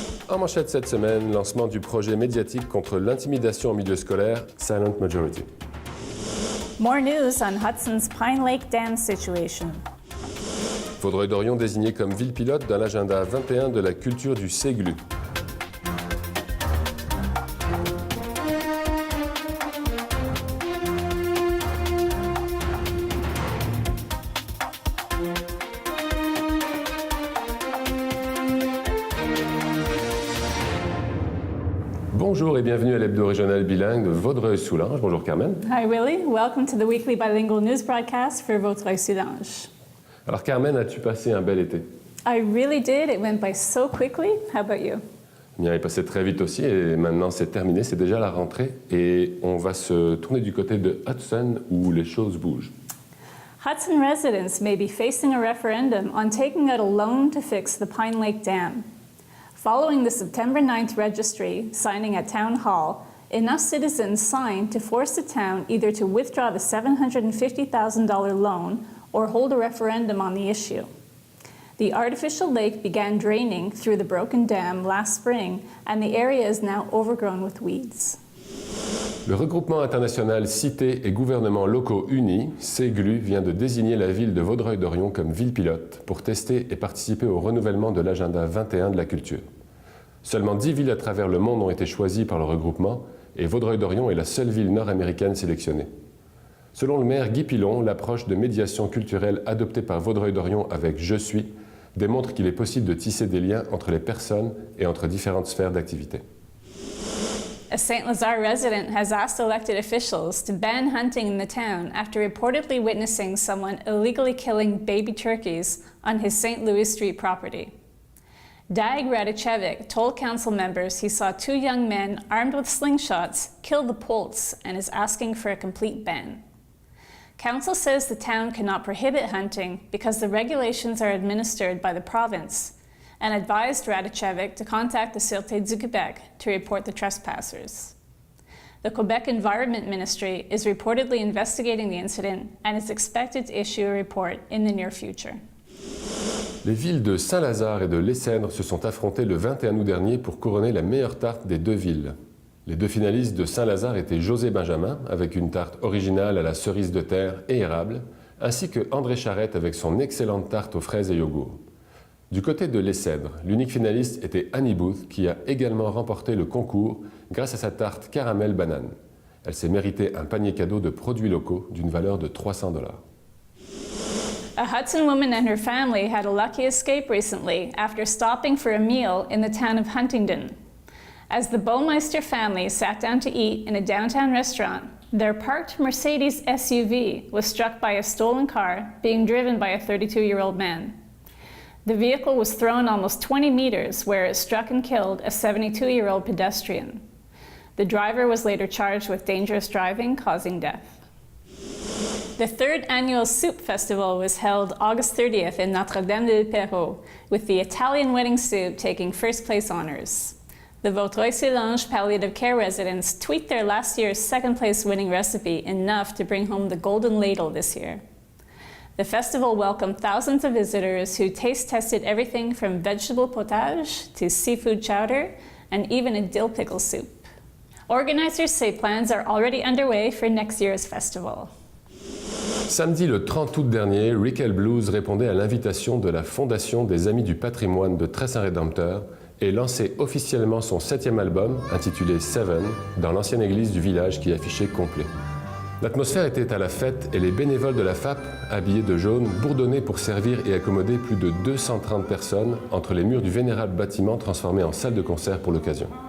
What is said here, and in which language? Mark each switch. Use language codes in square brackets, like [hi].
[fr] En manchette cette semaine, lancement du projet médiatique contre l'intimidation en milieu scolaire, Silent Majority. [en] More news on Hudson's Pine Lake Dam situation. [fr] Vaudreuil-Dorion désigné comme ville pilote dans l'agenda 21 de la culture du Séglu. Bonjour et bienvenue à l'hebdo régional bilingue de Vaudreuil-Soulanges. Bonjour Carmen. [en] Hi Willie, welcome to the weekly bilingual news broadcast for Vaudreuil-Soulanges. [fr] Alors Carmen, as-tu passé un bel été? [en] I really did. It went by so quickly. How about you? [fr] Bien, il est passé très vite aussi et maintenant c'est terminé, c'est déjà la rentrée et on va se tourner du côté de Hudson où les choses bougent. [en] Hudson residents may be facing a referendum on taking out a loan to fix the Pine Lake Dam. Following the September 9th registry signing at Town Hall, enough citizens signed to force the town either to withdraw the $750,000 loan or hold a referendum on the issue. The artificial lake began draining through the broken dam last spring, and the area is now overgrown with weeds. [fr] Le regroupement international Cités et gouvernements locaux unis, CEGLU, vient de désigner la ville de Vaudreuil-Dorion comme ville pilote pour tester et participer au renouvellement de l'agenda 21 de la culture. Seulement 10 villes à travers le monde ont été choisies par le regroupement et Vaudreuil-Dorion est la seule ville nord-américaine sélectionnée. Selon le maire Guy Pilon, l'approche de médiation culturelle adoptée par Vaudreuil-Dorion avec Je suis démontre qu'il est possible de tisser des liens entre les personnes et entre différentes sphères d'activité. [en] A St. Lazare resident has asked elected officials to ban hunting in the town after reportedly witnessing someone illegally killing baby turkeys on his St. Louis Street property. Dag Radicevic told council members he saw two young men armed with slingshots kill the poults and is asking for a complete ban. Council says the town cannot prohibit hunting because the regulations are administered by the province, and advised Radicevic to contact the Sûreté du Québec to report the trespassers. The Quebec Environment Ministry is reportedly investigating the incident and is expected to issue a report in the near future. [fr] Les villes de Saint-Lazare et de Lescèdre se sont affrontées le 21 août dernier pour couronner la meilleure tarte des deux villes. Les deux finalistes de Saint-Lazare étaient José Benjamin, avec une tarte originale à la cerise de terre et érable, ainsi que André Charette avec son excellente tarte aux fraises et yogourt. Du côté de Lescèdre, l'unique finaliste était Annie Booth, qui a également remporté le concours grâce à sa tarte caramel banane. Elle s'est méritée un panier cadeau de produits locaux d'une valeur de $300. [en] A Hudson woman and her family had a lucky escape recently after stopping for a meal in the town of Huntingdon. As the Baumeister family sat down to eat in a downtown restaurant, their parked Mercedes SUV was struck by a stolen car being driven by a 32-year-old man. The vehicle was thrown almost 20 meters where it struck and killed a 72-year-old pedestrian. The driver was later charged with dangerous driving, causing death. The third annual Soup Festival was held August 30th in Notre-Dame-de-Perrot, with the Italian wedding soup taking first place honors. The Vaudreuil-Soulanges palliative care residents tweaked their last year's second place winning recipe enough to bring home the golden ladle this year. The festival welcomed thousands of visitors who taste-tested everything from vegetable potage to seafood chowder and even a dill pickle soup. Organizers say plans are already underway for next year's festival. [fr] Samedi le 30 août dernier, Rickel Blues répondait à l'invitation de la Fondation des Amis du Patrimoine de Très-Saint-Rédempteur et lançait officiellement son 7e album, intitulé Seven, dans l'ancienne église du village qui affichait complet. L'atmosphère était à la fête et les bénévoles de la FAP, habillés de jaune, bourdonnaient pour servir et accommoder plus de 230 personnes entre les murs du vénérable bâtiment transformé en salle de concert pour l'occasion.